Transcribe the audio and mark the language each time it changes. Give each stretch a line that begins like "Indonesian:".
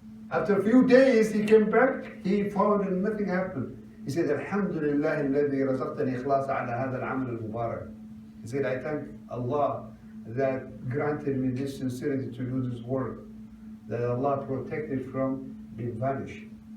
English: After a few days, he came back, he found and nothing happened. He said,
Arabic: Alhemdulillah, الذي رزقتني إخلاص على هذا العمل المبارك.
English: He said, I thank Allah that granted me this sincerity to do this work, that Allah protected from being vanished.